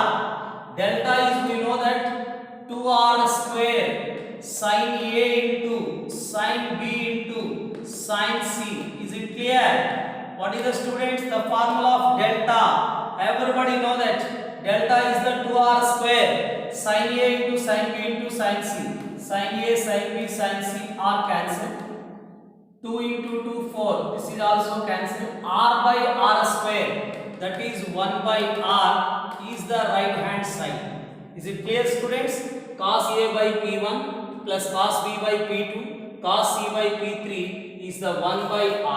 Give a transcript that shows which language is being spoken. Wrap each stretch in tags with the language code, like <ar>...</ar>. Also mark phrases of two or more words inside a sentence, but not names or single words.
<en>Delta is, we know that 2r square sin a into sin b into sin c. Is it clear? What is the students? The formula of delta. Everybody know that delta is the 2r square sin a into sin b into sin c. Sin a sin b sin c are cancelled. 2 into 2 4. This is also cancelled. R by r square, that is 1 by r, is the right hand side. Is it clear students? Cos a by p1 plus cos b by p2 cos c by p3 is the 1 by r.</en>